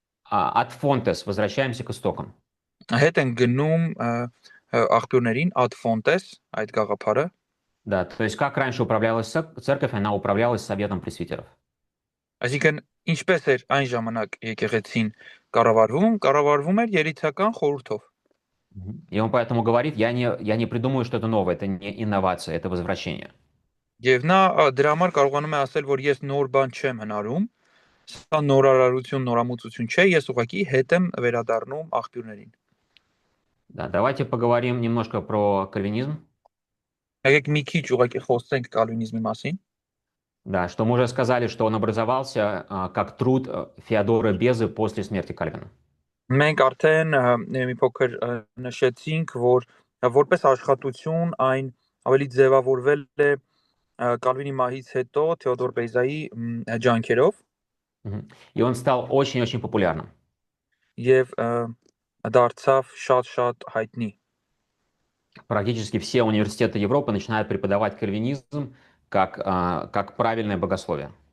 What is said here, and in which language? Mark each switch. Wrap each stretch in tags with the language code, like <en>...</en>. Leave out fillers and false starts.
<ru>От Фонтес возвращаемся к истокам.</ru> <hy>հետ են գնում աղբյուրներին ad fontes այդ գաղափարը։</hy> <ru>Да, то есть как раньше управлялась церковь, она управлялась советом пресвитеров.</ru> <hy>Այսինքն ինչպես էր այն ժամանակ եկեղեցին կառավարվում էր երիցական խորհրդով։</hy> <ru>И он поэтому говорит, я не придумаю что-то новое, это не инновация, это возвращение.</ru> <hy>Եվ նա դրա համար կարողանում է ասել, որ ես նոր բան չեմ հնարում, սա նորարարություն, նորամուծություն չէ, ես ուղղակի հետ եմ վերադառնում աղբյուրներին։</hy> <ru>Да, давайте поговорим немножко про кальвинизм.</ru> <hy>Եկեք մի քիչ ուղղակի խոսենք կալվինիզմի մասին։</hy> <ru>Да, что мы уже сказали, что он образовался как труд Феодора Безы после смерти Кальвина.</ru> <hy>Մենք արդեն մի փոքր նշեցինք, որ որպես աշխատություն այն ավելի ձևավորվել է Կալվինի մահից հետո Թեոդոր Բեզայի ջանքերով</hy> <ru>И он стал очень-очень популярным.</ru> <hy>եւ դարձավ շատ հայտնի։</hy> <ru>Практически все университеты Европы начинают преподавать кальвинизм как правильное богословие.</ru>